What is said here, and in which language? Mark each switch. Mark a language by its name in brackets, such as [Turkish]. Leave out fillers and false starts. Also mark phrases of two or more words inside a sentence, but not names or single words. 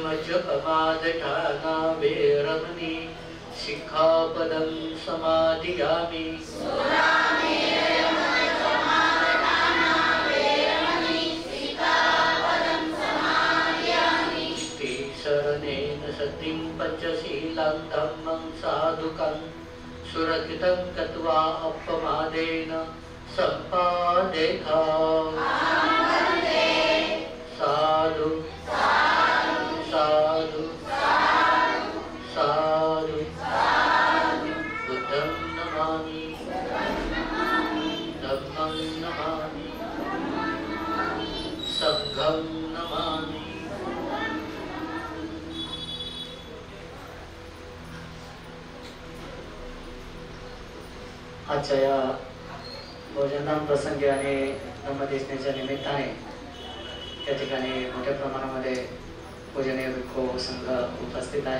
[Pali] पशुपमादठाना वेरमणि शिक्षापदं समादियामि शरणेन सतिं पञ्चशीलं धम्मं साधुकं सुरक्षितं कृत्वा अपमादेन सम्पादेथा साधु साधु साधु बुद्धं नमामि धम्मं नमामि संघं नमामि [Marathi] आजच्या या भोजनदान प्रसंगी आणि धम्मदेशनेच्या निमित्ताने त्या ठिकाणी मोठ्या प्रमाणामध्ये पूजनीय भिक्खू संघ उपस्थित आहे.